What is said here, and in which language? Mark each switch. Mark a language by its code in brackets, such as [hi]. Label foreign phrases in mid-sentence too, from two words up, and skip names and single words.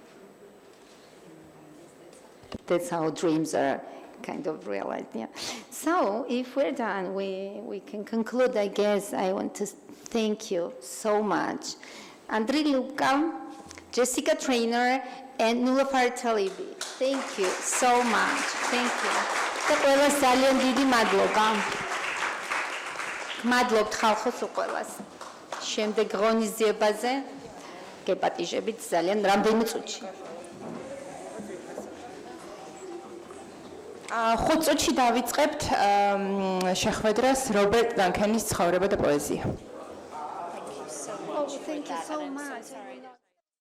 [en] That's how dreams are kind of realized. Yeah. So if we're done, we can conclude. I guess I want to thank you so much, Andriy Lubka, Jessica Traynor, and Nilufar Talibi. Thank you so much. Thank you. [ka] და ყველას ძალიან დიდი მადლობა. მადლობთ ხალხოს უყველას. შემდეგ ღონისძიებაზე გეპატიჟებით ძალიან რამდენი წუთში. 5 წუთში დავიწყებთ შეხვედრას რობერტ დანქენის ცხოვრება და პოეზია. [en] Thank you so much.